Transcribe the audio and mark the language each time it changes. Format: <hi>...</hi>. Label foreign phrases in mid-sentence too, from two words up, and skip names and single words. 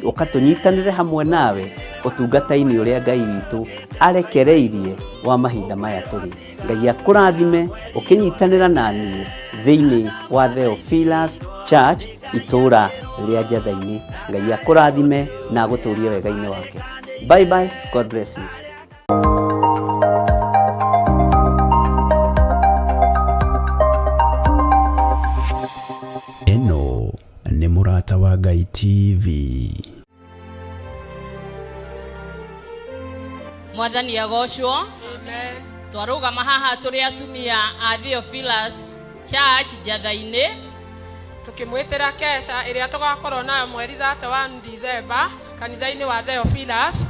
<ki>Ũkatũnyitanĩre hamwe nawe ũtungata-inĩ ũrĩa Ngai witũ arekereirie wa mahinda maya tũrĩ. Ngai akũrathime ũkĩnyitanĩra na niĩ thĩinĩ wa Theophilus Church itũũra rĩa Njatha-inĩ. Ngai akũrathime na agũtũũrie wega-inĩ wake.</ki> <en>Bye bye. God bless you.</en> <ki>Eno nĩ Mũrata wa Ngai TV. Mwathani agocwo. Amen. Twarũgama haha tũrĩ atumia a Theophilus Church Njatha-inĩ tukimwitira kesha iria tugakorwo nayo mweri 31 December kanitha-inĩ wa Theophilus</ki>